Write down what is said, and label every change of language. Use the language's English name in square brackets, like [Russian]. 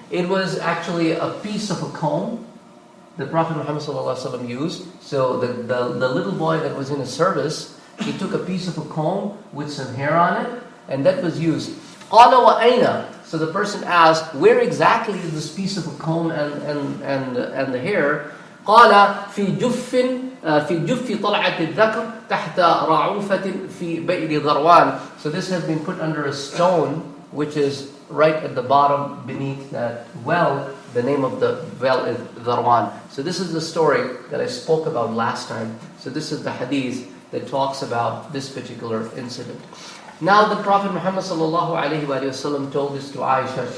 [English] It was actually a piece of a comb that Prophet Muhammad ﷺ used. So the little boy that was in his service, he took a piece of a comb with some hair on it, and that was used. [Arabic] Qala wa aina. [English] So the person asked, where exactly is this piece of a comb and the hair? [Arabic] قال في جف طلعة الذكر تحت رعوفة في بئر ذروان. [English] So this has been put under a stone, which is right at the bottom beneath that well. The name of the well is Dharwan. So this is the story that I spoke about last time. So this is the hadith that talks about this particular incident. Now the Prophet Muhammad ﷺ told this to Aisha.